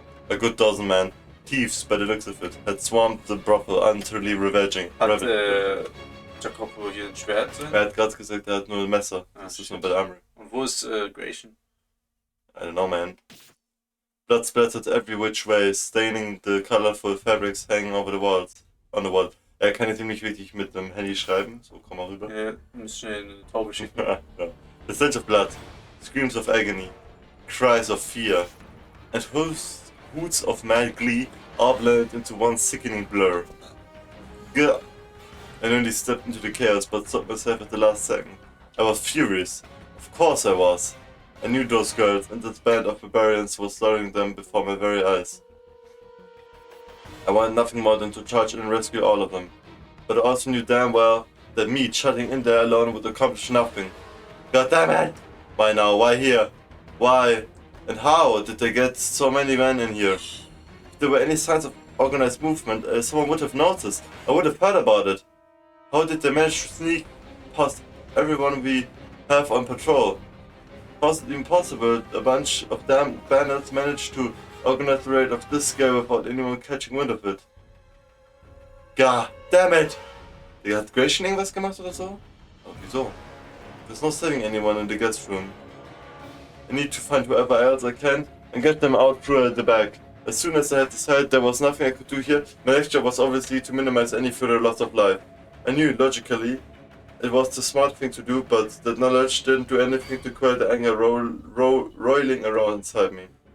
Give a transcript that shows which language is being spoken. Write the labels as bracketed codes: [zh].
[en] A good dozen men, thieves by the looks of it, had swarmed the brothel utterly ravaging. [de] Hat Jacopo hier ein Schwert drin? Er hat gerade gesagt, er hat nur ein Messer. Das ist nur bei der Armory. Und wo ist Gratian? [en] I don't know, man. Blood splattered every which way, staining the colorful fabrics hanging over the walls. On the wall. [de] Er kann jetzt nicht wirklich mit dem Handy schreiben, so komm mal rüber. Ja, muss schnell eine Taube schicken. Ja. [en] The stench of blood, screams of agony, cries of fear, and hoots of mad glee all blended into one sickening blur. Gah! I nearly stepped into the chaos, but stopped myself at the last second. I was furious. Of course I was. I knew those girls, and this band of barbarians was slaughtering them before my very eyes. I wanted nothing more than to charge in and rescue all of them. But I also knew damn well that me shutting in there alone would accomplish nothing. God damn it! Why now? Why here? Why? And how did they get so many men in here? If there were any signs of organized movement, someone would have noticed. I would have heard about it. How did they manage to sneak past everyone we have on patrol? How is it even possible a bunch of damn bandits managed to organize a raid of this scale without anyone catching wind of it? God damn it! [de] Hat Gratian irgendwas gemacht oder so? Oh, wieso? [en] There's no saving anyone in the guest room. I need to find whoever else I can and get them out through the back. As soon as I had decided there was nothing I could do here, my next job was obviously to minimize any further loss of life. I knew, logically, it was the smart thing to do, but that knowledge didn't do anything to quell the anger roiling around inside me.